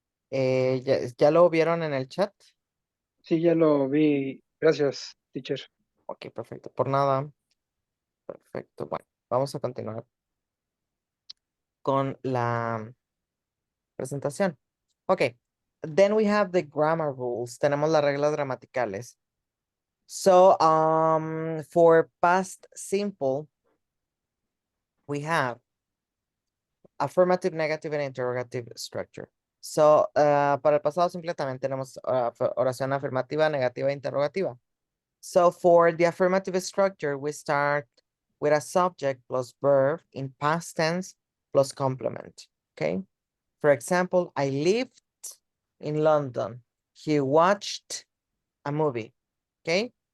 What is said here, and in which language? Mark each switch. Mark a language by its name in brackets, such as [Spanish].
[Spanish] ¿Ya lo vieron en el chat? Sí, ya lo vi. Gracias, teacher. Ok, perfecto. Por nada. Perfecto. Bueno, vamos a continuar con la presentación. Ok. [English] Then we have the grammar rules. [Spanish] Tenemos las reglas gramaticales. [English] So, for past simple, we have affirmative, negative, and interrogative structure. [Spanish] So, para el pasado simple también tenemos oración afirmativa, negativa e interrogativa. [English] So, for the affirmative structure, we start with a subject plus verb in past tense plus complement, okay? For example, I lived in London. He watched a movie, okay?